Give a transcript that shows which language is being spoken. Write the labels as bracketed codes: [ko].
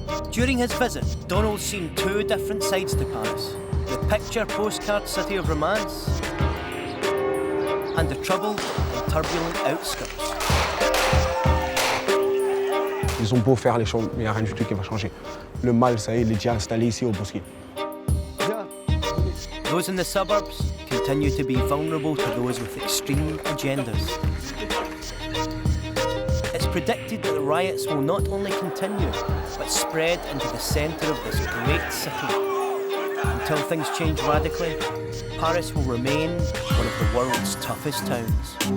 [en] During his visit, Donald's seen 2 different sides to Paris. The picture postcard city of romance and the troubled and turbulent outskirts. [fr] Ils ont beau faire les choses, mais il n'y a rien du tout qui va changer. Le mal, ça y est, il est déjà installé ici au Bosquet. [en] Those in the suburbs continue to be vulnerable to those with extreme agendas. It's predicted that the riots will not only continue, but spread into the centre of this great city. Until things change radically, Paris will remain one of the world's toughest towns.